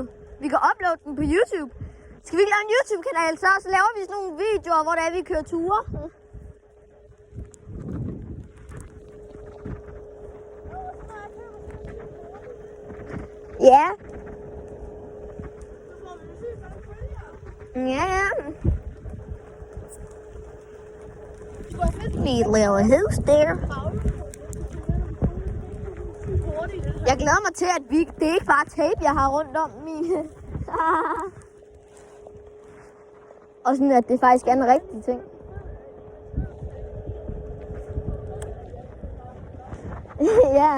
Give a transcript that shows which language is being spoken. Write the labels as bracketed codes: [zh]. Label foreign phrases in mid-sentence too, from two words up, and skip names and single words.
[da] Vi kan uploade den på YouTube. Skal vi ikke lave en YouTube-kanal så laver vi sådan nogle videoer, hvor det er, vi kører ture. Ja. Ja. [en] Neat little house there. [da] Jeg glæder mig til, at det ikke bare er tape, jeg har rundt om mine. Og sådan, at det faktisk er en rigtig ting. Ja.